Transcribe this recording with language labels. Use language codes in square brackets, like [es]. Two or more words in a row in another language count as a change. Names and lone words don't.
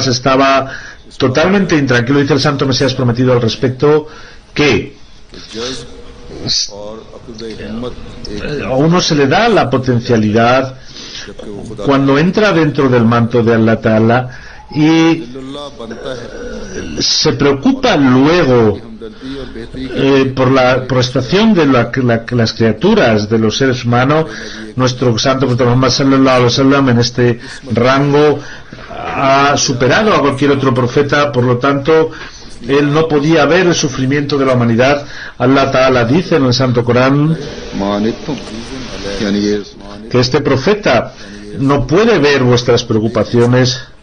[es] Estaba totalmente intranquilo. Dice el Santo Mesías prometido al respecto que a uno se le da la potencialidad cuando entra dentro del manto de [ar] الله تعالى [es] y se preocupa luego por la situación de las criaturas, de los seres humanos. Nuestro santo profeta Muhammad [ar] صلى الله عليه وسلم [es] en este rango ha superado a cualquier otro profeta, por lo tanto él no podía ver el sufrimiento de la humanidad. [ar] الله تعالى [es] dice en el Santo Corán que este profeta no puede ver vuestras preocupaciones.